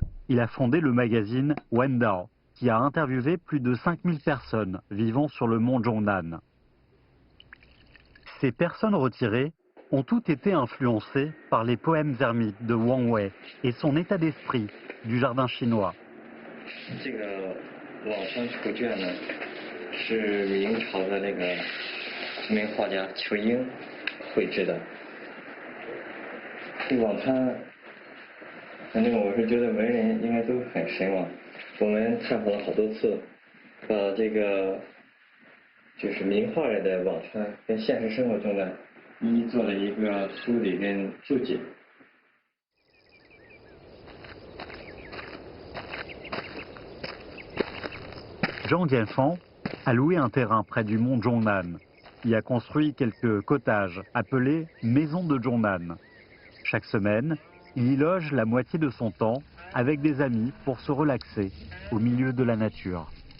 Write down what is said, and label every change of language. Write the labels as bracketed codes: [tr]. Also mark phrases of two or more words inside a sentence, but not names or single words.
[fr] Il a fondé le magazine Wendao, qui a interviewé plus de 5000 personnes vivant sur le mont Zhongnan. Ces personnes retirées ont toutes été influencées par les poèmes ermites de Wang Wei et son état d'esprit du jardin chinois. [zh] 辋川图卷呢，是明朝的那个著名画家仇英绘制的。这辋川，反正我是觉得文人应该都很神往。我们探访了好多次，把这个就是名画里的辋川跟现实生活中呢，一一做了一个梳理跟注解。 [fr] Zhang Jianfeng a loué un terrain près du mont Zhongnan. Il a construit quelques cottages appelés maisons de Zhongnan. Chaque semaine, il y loge la moitié de son temps avec des amis pour se relaxer au milieu de la nature.